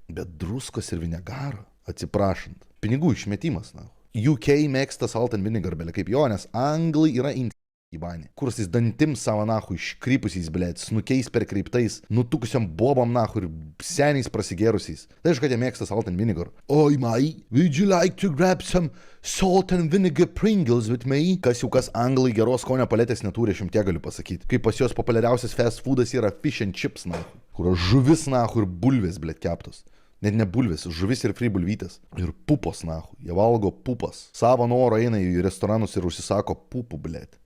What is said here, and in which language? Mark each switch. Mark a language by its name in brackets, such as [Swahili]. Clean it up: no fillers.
[Lithuanian] Bet druskos ir vinegaro, atsiprašant. Pinigų išmetimas, nahu. UK mėgsta salt and vinegar, belė, kaip jo, nes anglai yra įbanė. Kursais dantim savo, nahu, iškrypusiais, blėt, snukiais perkreiptais, nutukusiam bobam, nahu, ir seniais prasigėrusiais. Tai aš, kad jie mėgsta salt and vinegar. [English] Oi, mai, would you like to grab some salt and vinegar Pringles with me? [Lithuanian] Kas jau kas, anglai geros skonio paletės neturi, aš jums tiek galiu pasakyti. Kaip pas juos populiariausias fast foodas yra fish and chips, nahu, kur žuvis, nahu, ir bulvės, blėt, keptos. Net ne bulvės, žuvis ir fri bulvytės. Ir pupos, nahu. Jie valgo pupas. Savo norą eina į restoranus ir užsisako pupų, blėt.